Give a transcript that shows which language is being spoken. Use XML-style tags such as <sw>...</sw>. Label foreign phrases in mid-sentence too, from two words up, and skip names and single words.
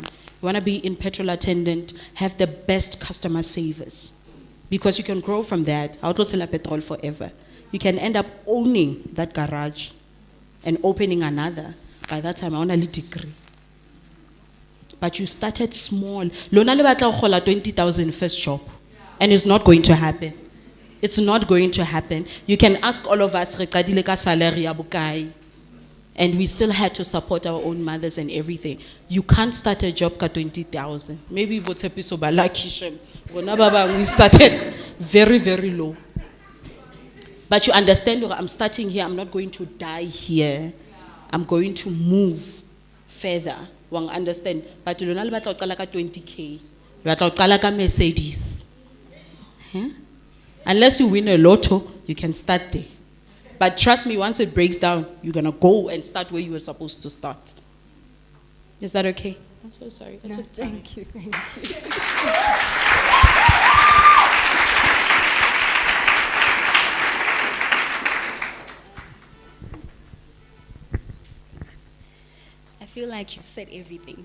<en>You want to be in petrol attendant, have the best customer service. Because you can grow from that. I'll sell petrol forever. You can end up owning that garage and opening another. By that time, I want a degree. But you started small.</en> <st>Lona le batla go gola 20,000</st> <en>first job. And it's not going to happen. It's not going to happen. You can ask all of us,</en> <st>re qadile ka salary ya bokae.</st> <en>And we still had to support our own mothers and everything. You can't start a job ka 20,000. Maybe Botepiso ba lucky shem.</en> <st>Rona ba bang</st> <en>we started very, very low. But you understand, I'm starting here, I'm not going to die here. I'm going to move further. Wang understand? But you don't</en> <st>batla qala ka</st> <en>20K. You</en> <st>batla qala ka</st> <en>Mercedes. Unless you win a lotto, you can start there. But trust me, once it breaks down, you're gonna go and start where you were supposed to start. Is that okay? I'm so sorry. No, thank you, thank you. I feel like you've said everything.</en>